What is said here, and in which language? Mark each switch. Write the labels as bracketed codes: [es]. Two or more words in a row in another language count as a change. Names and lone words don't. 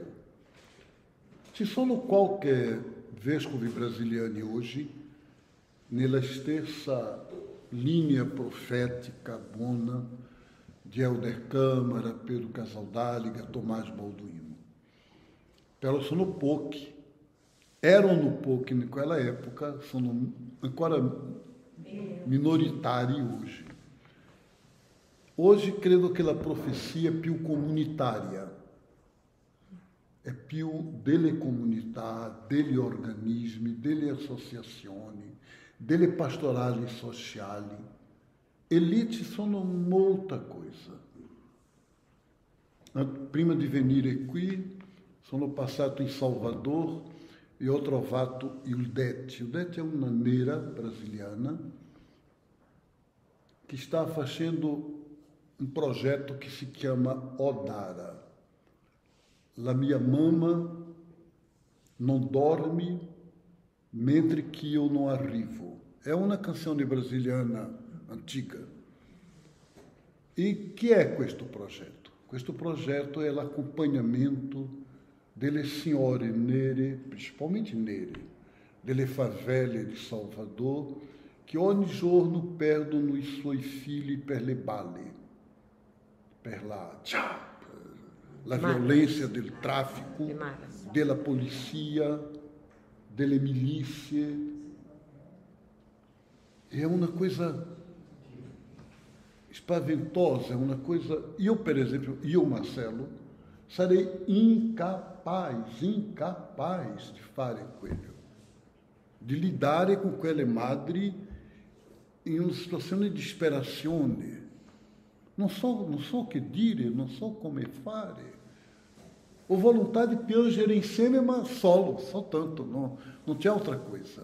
[it] Ci sono qualche vescovi brasiliani oggi nella stessa linea profética buona di Helder Câmara, Pedro Casaldáliga, Tomás Balduino. Però sono pochi, erano pochi [pt] naquela época, [it] sono ancora minoritari hoje. Hoje credo che la profecia è più comunitaria, è più delle comunità, degli organismi, delle associazioni, delle pastorali sociali. E lì ci sono molta cosa. Prima di venire qui, sono passato in Salvador e ho trovato il Det. Il Det è una nera brasiliana che sta facendo [pt] um projeto que se chama Odara. [it] La mia mamma [pt] não dorme [it] mentre [pt] que eu não [it] arrivo. [pt] É uma canção brasiliana antiga. E que é [it] questo projeto? Questo [pt] projeto é o acompanhamento [it] delle signore nere, principalmente nere, delle favelle di Salvador, che ogni giorno perdono i suoi figli per le balle, per la violenza del traffico, della polizia, delle milizie. [pt] É uma coisa spaventosa, é uma coisa... Eu, por exemplo, [it] Marcelo, sarei incapaz de fare quello, di lidare con quelle madri in una situazione di disperazione. Non so che dire, non so come fare. Ho volontà di piangere insieme, ma soltanto, non c'è altra cosa.